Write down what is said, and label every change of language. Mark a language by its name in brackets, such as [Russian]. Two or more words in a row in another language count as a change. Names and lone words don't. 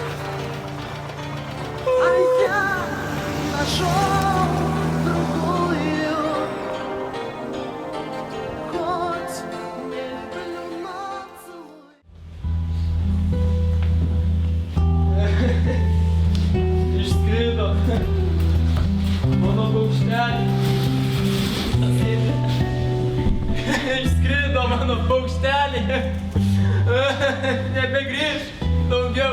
[Russian] А я нашел другую, хоть не люблю, но целуй. [Lithuanian] Išskrido mano paukštelį. Išskrido mano paukštelį. Nebegrįž daugiau.